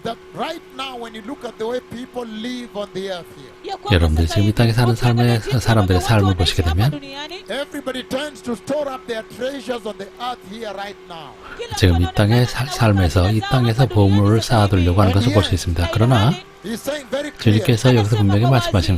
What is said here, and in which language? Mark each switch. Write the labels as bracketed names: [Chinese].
[English] that right now when you look at the way people live on the earth here, [Korean] 여러분들이 지금 이 땅에 사는 삶의 사람들의 삶을 보시게 되면 [English] everybody tends to store up their treasures on the earth here right now. [Korean] 지금 이 땅의 삶에서 이 땅에서 보물을 쌓아두려고 하는 것을 볼 수 있습니다. 그러나 [English] He's saying very clear [Korean] 주님께서 여기서 분명히 말씀하시는